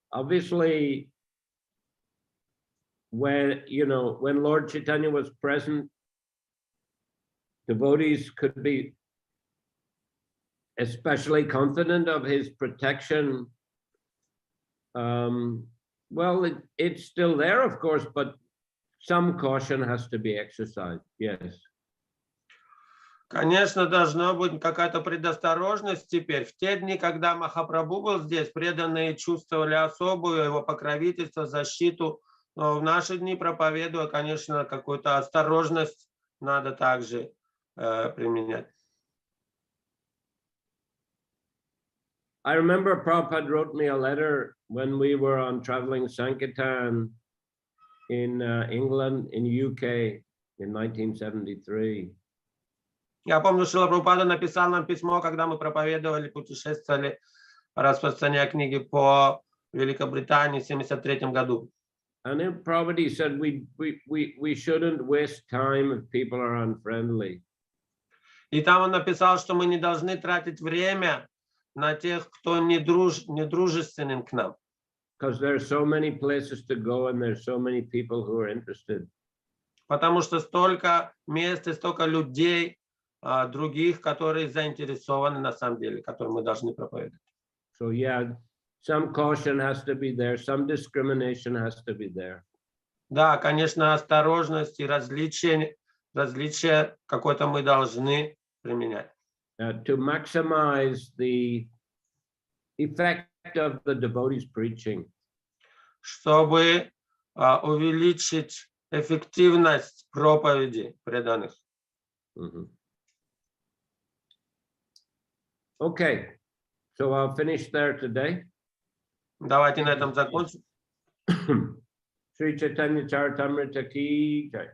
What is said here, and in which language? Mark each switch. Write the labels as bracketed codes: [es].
[en] Obviously, when Lord Chaitanya was present, devotees could be especially confident of his protection. Well, it's still there, of course, but some caution has to be exercised, yes. [ru] Конечно, должна быть какая-то предосторожность теперь. В те дни, когда Махапрабху был здесь, преданные чувствовали особую его покровительство, защиту. Но в наши дни, проповедуя, конечно, какую-то осторожность надо также применять. [en] I remember Prabhupada wrote me a letter when we were on traveling Sankirtan in England, in UK, in 1973. [ru] Я помню, Шрила Прабхупада написал нам письмо, когда мы проповедовали, путешествовали, распространяя книги по Великобритании в 1973 году. [en] And then Prabhupada said we shouldn't waste time if people are unfriendly. [ru] И там он написал, что мы не должны тратить время на тех, кто не дружественен к нам. [en] Because there are so many places to go and there's so many people who are interested. [ru] Потому что столько мест и столько людей других, которые заинтересованы на самом деле, которым мы должны проповедовать. [en] So yeah, some caution has to be there, some discrimination has to be there. [ru] Да, конечно, осторожность и различия какое-то мы должны применять. [en] To maximize the effect of the devotees preaching. [ru] Чтобы увеличить эффективность проповеди преданных. [en] Okay, so I'll finish there today. [ru] Давайте на этом закончим. Шри Чайтанья Чаритамрита ki jai.